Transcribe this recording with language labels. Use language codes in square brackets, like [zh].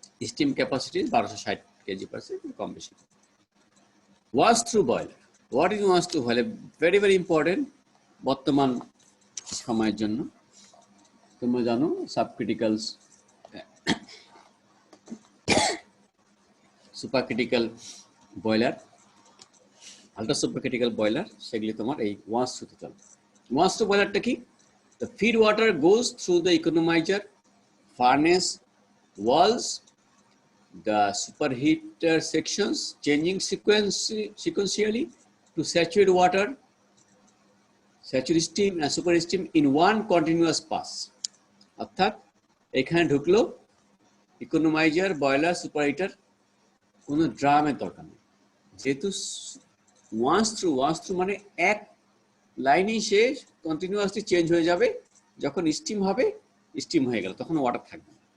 [bn] Steam capacity 1260 KG per second, কম বেশি। Wash through boiler, [en] what is wash through boiler, very very important [bn] বর্তমান সময়ের জন্য। তোমরা জানো সাবক্রিটিক্যালস, supercritical boiler, ultra supercritical boiler, সেগুলি তোমার এই ওয়াশ থ্রুতে চলে। ওয়াশ থ্রু বয়লারটা কি? [en] The feed water goes through the economizer, furnace, walls, the superheater sections, changing sequentially to saturate water, saturate steam and super steam in one continuous pass. [bn] অর্থাৎ এখানে ঢুকলো ইকোনমাইজার, boiler, সুপারহিটার, কোনো ড্রামের দরকার নেই, যেহেতু ওয়াশ থ্রু মানে এক লাইনেই সে কন্টিনিউয়াসলি চেঞ্জ হয়ে যাবে, যখন স্টিম হবে স্টিম হয়ে গেল তখন ওয়াটার থাকবে না।